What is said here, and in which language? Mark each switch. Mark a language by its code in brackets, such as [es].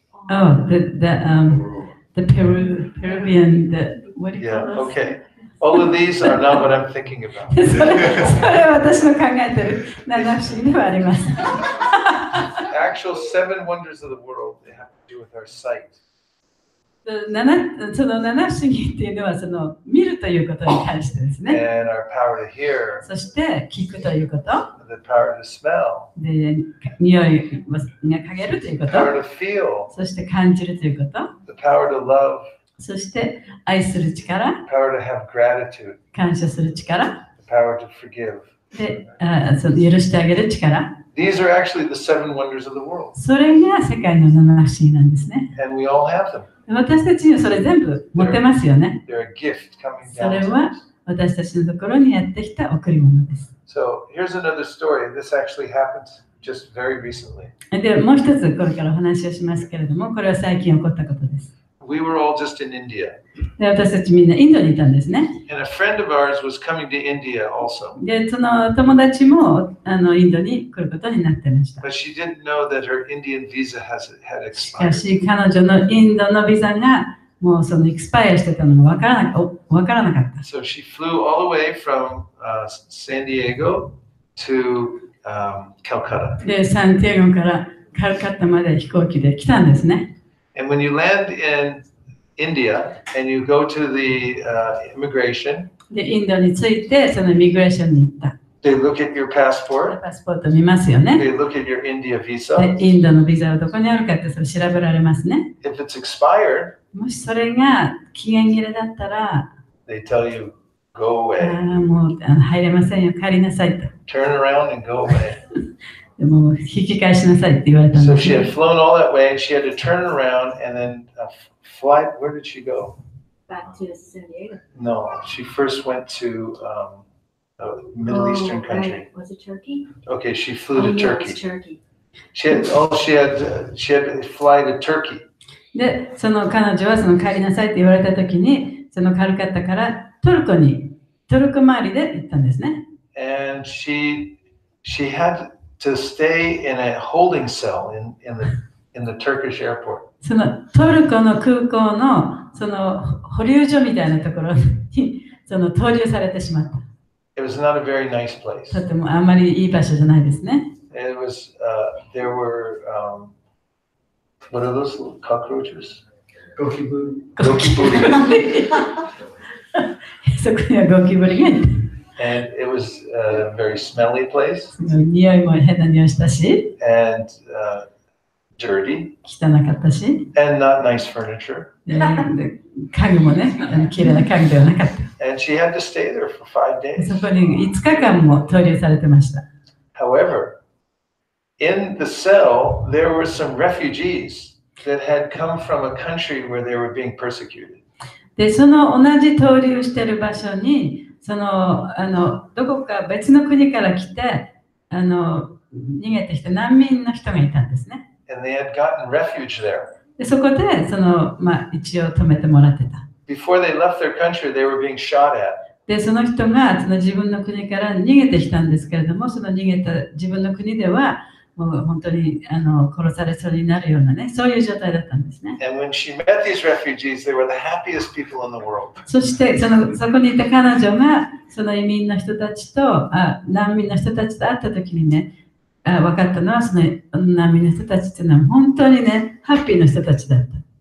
[en] Oh, the Peruvian, what do you Yeah. call those? Okay. All of these are not what I'm thinking about. [ja] それは私の考えてる七不思議ではあります。 [en] Actual 7 wonders of the world, they have to do with our sight. [ja] その七不思議っていうのはその見るということに関してですね。 [en] And our power to hear, [ja] そして聞くということ。 [en] the power to smell, [ja] で、匂いが嗅げるというこ [en] the power [ja] と。 [en] to feel, [ja] そして感じるということ。 [en] the power to love, [ja] そして愛する力、 [en] the power to have gratitude, [ja] 感謝する力。 [en] the power to forgive. [ja] で、その許してあげる力。 [en] These are actually the 7 wonders of the world. [ja] それが世界の七不思議なんですね。 [en] And we all have them. [ja] 私たちにはそれ全部持ってますよね。 [en] They're a gift coming [ja] そ [en] down [ja] れ [en] to [ja] は [en] us. [ja] 私たちのところにやってきた贈り物です。 [en] So here's another story. This actually happened just very recently. [ja] で、もう一つこれからお話をしますけれども、これは最近起こったことです。 [en] we were all just in India. [ja] で、私たちみんなインドにいたんですね。 [en] And a friend of ours was coming to India also. [ja] で、その友達もインドに来ることになってました。 [en] But she didn't know that her Indian visa had [ja] しか [en] expired. [ja] し、彼女のインドのビザがもうそのエクスパイアしてたのがわからなかった。 [en] So she flew all the way from San Diego to Calcutta. [ja] で、サンティアゴからカルカッタまで飛行機で来たんですね。 [en] And when you land in India and you go to the immigration, [ja] で、インドに着いて、そのイミグレーションに行った。 [en] they look at your passport, [ja] パスポート見ますよね。 [en] they look at your India [ja] で、 [en] visa. [ja] インドのビザはどこにあるかってそれ調べられますね。 [en] If it's expired, [ja] もしそれが期限切れだったら、 [en] they tell you, go [ja] あ [en] away. [ja] もう入れませんよ、帰りなさいと。 [en] Turn around and go away. [ja] でも引き返しなさいって言われたん [en] So [ja] です [en] she [ja] ね。 [en] had flown all that way and she had to turn around and then fly. Where did she go? Back to San Diego. No, she first went to a Middle Eastern country. Right. Was it Turkey? Okay, she flew Oh, to yeah, it was Turkey. Turkey. She had to fly to Turkey. [ja] で、その彼女はその帰りなさいって言われたときに、そのカルカッタからトルコ回りで行ったんですね。 [en] And she had to stay in a holding cell in the Turkish airport. [ja] そのトルコの空港のその保留所みたいなところにその投入されてしまった。 [en] It was not a very nice place. [ja] とてもあんまりいい場所じゃないですね。 [en] It was there were what are those little cockroaches? [ja] Goki booty. Goki booty. そこにはゴキブリがいた。 [en] And it was a very smelly place [ja] 匂いも変な匂いしたし、 [en] and dirty [ja] 汚かったし、 [en] and not nice furniture. [ja] で家具もね、綺麗な家具ではなかった。 [en] And she had to stay there for 5 days. [ja] そこに5日間も投入されてました。 [en] However, in the cell, there were some refugees that had come from a country where they were being persecuted. [ja] で、その同じ投入している場所に、どこか別の国から来て、逃げてきた難民の人がいたんですね。 [en] And they had gotten refuge there. [ja] で、そこで、一応止めてもらってた。 [en] Before they left their country, they were being shot at. [ja] で、その人が自分の国から逃げてきたんですけれども、その逃げた自分の国では、もう本当に殺されそうになるようなね、そういう状態だったんですね。 [en] And when she met these refugees, they were the happiest people in the world. [ja] そしてそこにいた彼女が、その移民の人たちと、難民の人たちと会ったときにね、分かったのは、その難民の人たちっていうのは本当にね、ハッピーな人たちだった。